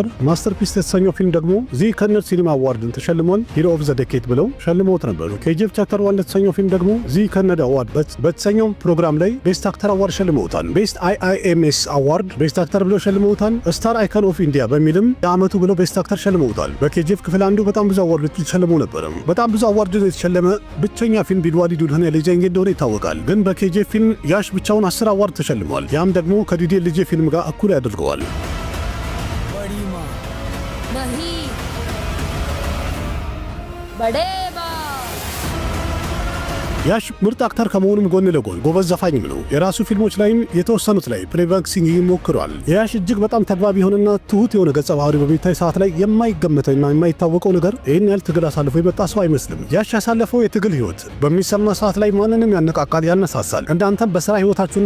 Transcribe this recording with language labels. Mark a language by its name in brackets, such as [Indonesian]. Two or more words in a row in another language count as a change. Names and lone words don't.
[Amharic] ማስተርፒስ የተሰኘው ፊልም ደግሞ ዚ ከነር ሲኒማ አዋርድን ተሸልሟል። [English] Hero of the Decade [Amharic] ብለው ሸልመውት ነበሩ። ኬጂኤፍ ቻፕተር 1 ለተሰኘው ፊልም ደግሞ ዚ ከነር አዋርድ በተሰኘው ፕሮግራም ላይ [English] Best Actor Award [Amharic] ሸልመውታል። [English] Best IIMS Award Best Actor [Amharic] ብለው ሸልመውታል። [English] Star Icon of India [Amharic] በሚልም የዓመቱ ብለው [English] Best Actor [Amharic] ሸልመውታል። በኬጂኤፍ ክፍል አንዱ በጣም ብዙ አዋርዶች ተሸልመው ነበር። በጣም ብዙ አዋርዶች የተሸለመ ብቸኛ ፊልም ቢድዋዲ ዱልሃን ለጀንጌ እንደሆነ ይታወቃል። ግን በኬጂኤፍ ፊልም ያሽ ብቻውን 10 አዋርድ ተሸልሟል። ያም ደግሞ ከዲዲ ልጄ ፊልም ጋር እኩል ያደርገዋል። [Hindi] बड़ी माँ नहीं बड़े [Amharic] ያሽ ምርጥ አክተር ከመሆኑም ጎን ለጎን ጎበዝ ዘፋኝም ነው። የራሱ ፊልሞች ላይም የተወሰኑት ላይ [English] playback singing [Amharic] ሞክሯል። ያሽ እጅግ በጣም ተግባቢ የሆነና ትሁት የሆነ ገጸ ባህሪ በሚታይ ሰዓት ላይ የማይገመተውና የማይታወቀው ነገር ይህን ያህል ትግል አሳልፎ የመጣ ሰው አይመስልም። ያሽ ያሳለፈው የትግል ህይወት በሚሰማ ሰዓት ላይ ማንንም ያነቃቃል፣ ያነሳሳል። እናንተም በስራ ህይወታችሁና